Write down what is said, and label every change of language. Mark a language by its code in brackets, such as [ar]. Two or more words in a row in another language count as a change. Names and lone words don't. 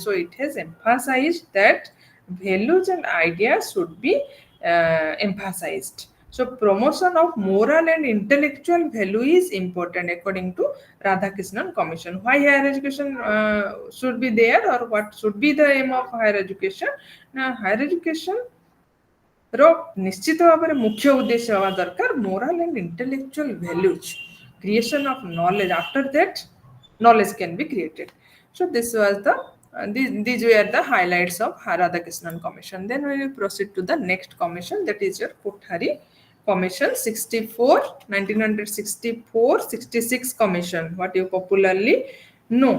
[en] So it has emphasized that values and ideas should be emphasized. So promotion of moral and intellectual value is important according to Radhakrishnan Commission. Why higher education should be there, or what should be the aim of higher education? Now higher education ର [or] ନିଶ୍ଚିତ ଭାବରେ ମୁଖ୍ୟ ଉଦ୍ଦେଶ୍ୟ ହେବା ଦରକାର [en] moral and intellectual values, creation of knowledge. After that, knowledge can be created. So this was these were the highlights of Radhakrishnan Commission. Then we will proceed to the next commission, that is your Kothari Commission 64, 1964, 66 Commission, what you popularly know.